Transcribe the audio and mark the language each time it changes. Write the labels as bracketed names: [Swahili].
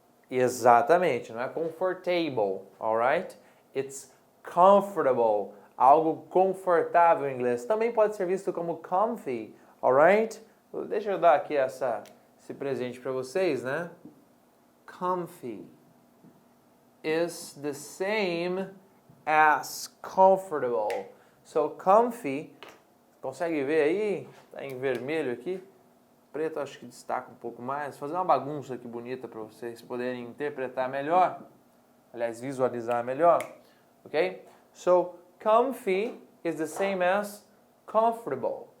[Portuguese] Exatamente, não é comfortable, alright? [English] It's comfortable, [Portuguese] algo confortável em inglês. Também pode ser visto como comfy, alright? Deixa eu dar aqui esse presente para vocês, né? [English] Comfy is the same as comfortable. [Portuguese] So, comfy, consegue ver aí? Está em vermelho aqui. Preto acho que destaca um pouco mais. Vou fazer uma bagunça aqui bonita para vocês poderem interpretar melhor. Aliás, visualizar melhor. Ok? [English] So, comfy is the same as comfortable.